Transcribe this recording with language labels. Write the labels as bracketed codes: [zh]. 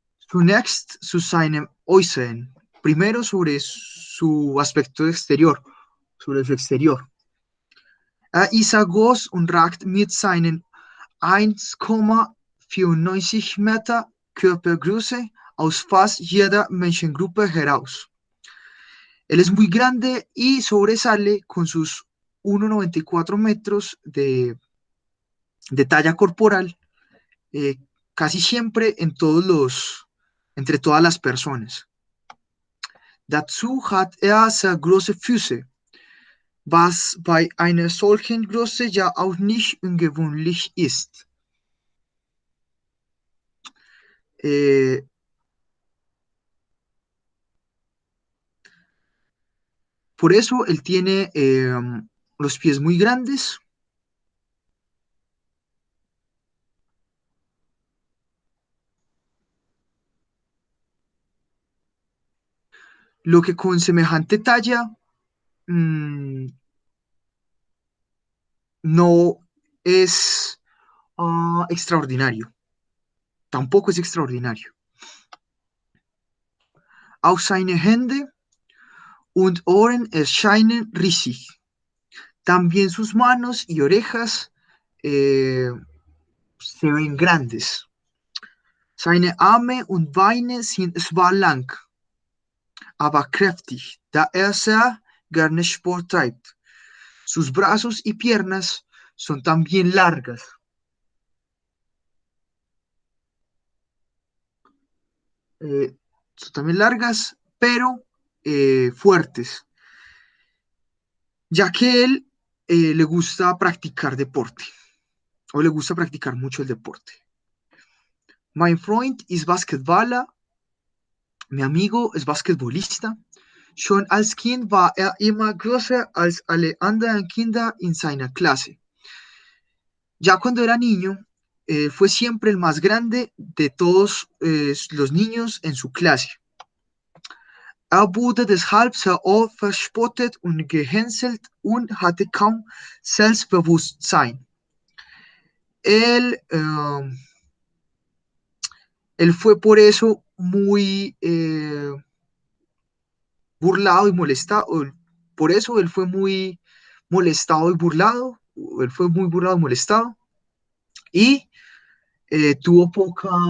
[de] Zunächst zu seinem Äußeren. [es] Primero sobre su aspecto exterior, sobre su exterior. [de] Ist groß und ragt mit seinen 1,94 Meter Körpergröße aus fast jeder Menschengruppe heraus. [es] Él es muy grande y sobresale con sus 1,94 metros de talla corporal, casi siempre entre todas las personas. [de] Dazu hat sehr große Füße, was bei einer solchen Größe ja auch nicht ungewöhnlich ist. [es] Por eso él tiene los pies muy grandes. Lo que con semejante talla no es extraordinario. Tampoco es extraordinario. [de] Auch seine Hände und Ohren erscheinen riesig. [es] También sus manos y orejas se ven grandes. [de] Seine Arme und Beine sind zwar lang, aber kräftig, da sehr gerne Sport treibt. [es] Sus brazos y piernas son también largas. Son también largas, pero fuertes, ya que él le gusta practicar deporte, o le gusta practicar mucho el deporte. [de] Mein Freund ist Basketballer, [es] mi amigo es basquetbolista. [de] Schon als Kind war immer größer als alle anderen Kinder in seiner Klasse. [es] Ya cuando era niño, fue siempre el más grande de todos los niños en su clase. [de] Wurde deshalb sehr oft verspottet und gehänselt und hatte kaum Selbstbewusstsein. [es] Él fue por eso muy burlado y molestado. Por eso él fue muy molestado y burlado. Él fue muy burlado y molestado. Y tuvo poca...